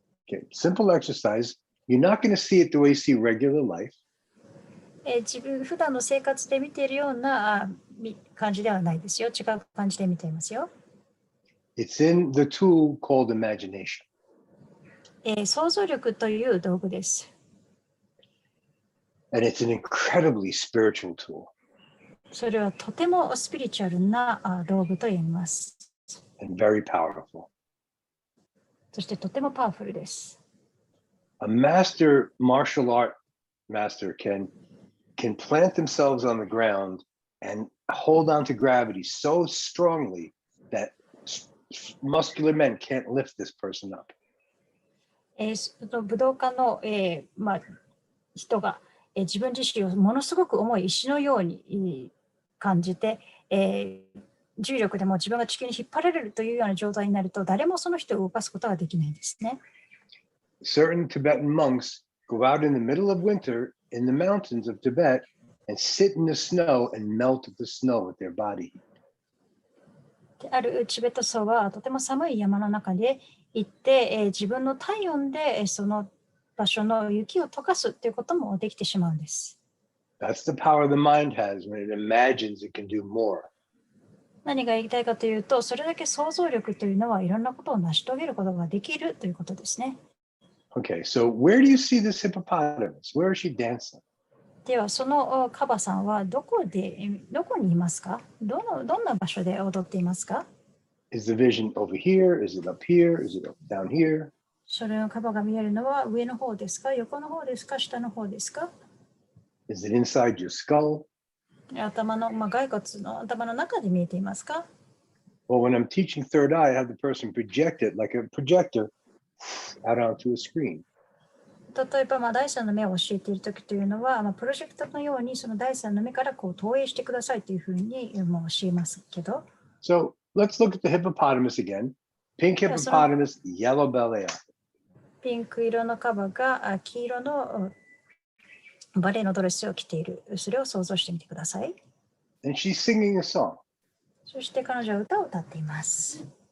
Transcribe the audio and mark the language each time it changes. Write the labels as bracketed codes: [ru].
[en] Okay, simple exercise. You're not going to see it the way you see regular life. [ja] 自分普段の生活で見ているような感じではないですよ。違う感じで見ていますよ。 [en] It's in the tool called imagination. [ja] 想像力という道具です。 [en] And it's an incredibly spiritual tool. [ja] それはとてもスピリチュアルな道具と言います。 [en] And very powerful. [ja] そしてとてもパワフルです。 [en] A master martial art master can plant themselves on the ground and hold on to gravity so strongly that muscular men can't lift this person up. [ja] 武道家の、人が、自分自身をものすごく重い石のように感じて、重力でも自分が地球に引っ張られるというような状態になると、誰もその人を動かすことができないんですね。 [en] Certain Tibetan monks go out in the middle of winter in the mountains of Tibet and sit in the snow and melt the snow with their body. [ja] あるチベット僧はとても寒い山の中で行って、自分の体温でその場所の雪を溶かすということもできてしまうんです。 [en] That's the power the mind has when it imagines it can do more. [ja] 何が言いたいかというと、それだけ想像力というのはいろんなことを成し遂げることができるということですね。 [en] Okay, so where do you see this hippopotamus? Where is she dancing? [ja] では、そのカバさんはどこにいますか？どんな場所で踊っていますか？ [en] Is the vision over here? Is it up here? Is it down here? [ja] それのカバが見えるのは上の方ですか？横の方ですか？下の方ですか？ [en] Is it inside your skull? [ja] 頭の、骸骨の頭の中で見えていますか？ [en] Well, when I'm teaching third eye, I have the person project it like a projector out onto a screen. [ja] 例えば、第三の目を教えているときというのは、プロジェクターのようにその第三の目からこう投影してくださいというふうに教えますけど。 [en] So let's look at the hippopotamus again. Pink hippopotamus, yellow belly up. [ja] ピンク色のカバが黄色のバレエのドレスを着ている。それを想像してみてください。 [en] And she's singing a song. [ja] そして彼女は歌を歌っています。